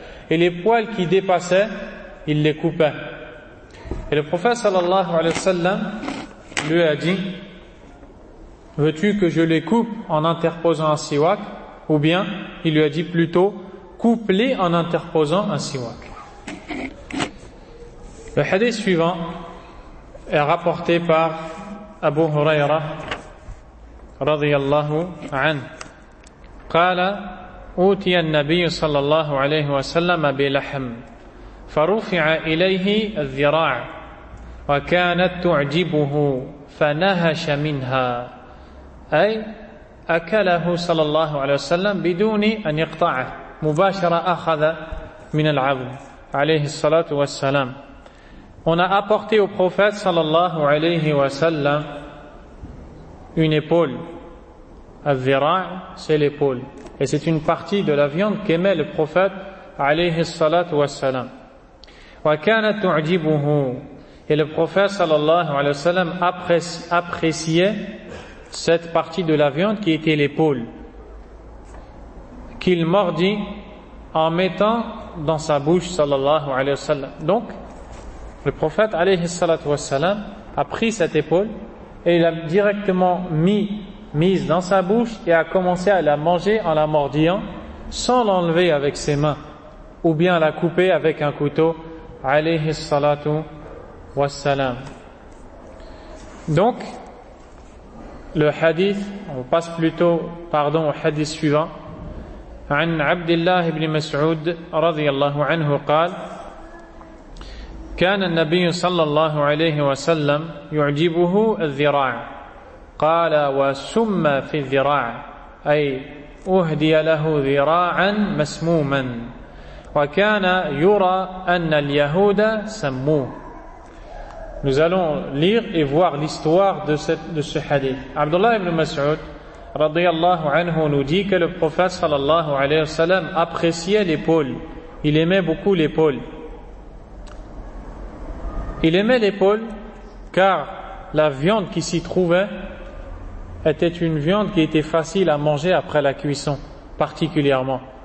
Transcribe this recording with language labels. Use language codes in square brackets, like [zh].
[fr] Et les poils qui dépassaient, il les coupait. Et le prophète sallallahu alayhi wa sallam lui a dit, veux-tu que je les coupe en interposant un siwak? Ou bien, il lui a dit plutôt, coupe-les en interposant un siwak. Le hadith suivant est rapporté par Abu Hurayra radiyallahu anhu. [ar] Qala, أوتي النبي صلى الله عليه وسلم بلحم فرفع إليه الذراع وكانت تعجبه فنهش منها أي أكله صلى الله عليه وسلم بدون أن يقطعه مباشرة أخذ من العظم عليه الصلاة والسلام. [fr] On a apporté au prophète صلى الله عليه وسلم une épaule. الذراع c'est l'épaule. Et c'est une partie de la viande qu'aimait le prophète [ar] عليه الصلاة والسلام وكانت تعجبه [fr] et le prophète sallallahu alayhi wa sallam appréciait cette partie de la viande qui était l'épaule qu'il mordit en mettant dans sa bouche sallallahu alayhi wa sallam. Donc le prophète alayhi salatu wassalam a pris cette épaule et l'a directement mise dans sa bouche et a commencé à la manger en la mordillant sans l'enlever avec ses mains ou bien la couper avec un couteau alayhi salatu wassalam. Donc le hadith, on passe plutôt pardon au hadith suivant. [ar] عن عبد الله بن مسعود رضي الله عنه قال كان النبي صلى الله عليه وسلم يعجبه الذراع قال وسم في الذراع أي أهدي له ذراعا مسموما وكان يرى أن اليهود سموه. [fr] Nous allons lire et voir l'histoire de ce hadith. Abdullah ibn Mas'ud radiyallahu anhu nous dit que le prophète sallallahu alayhi wa sallam appréciait l'épaule. Il aimait beaucoup l'épaule. Il aimait l'épaule car la viande qui s'y trouvait était une viande qui était facile à manger après la cuisson, particulièrement.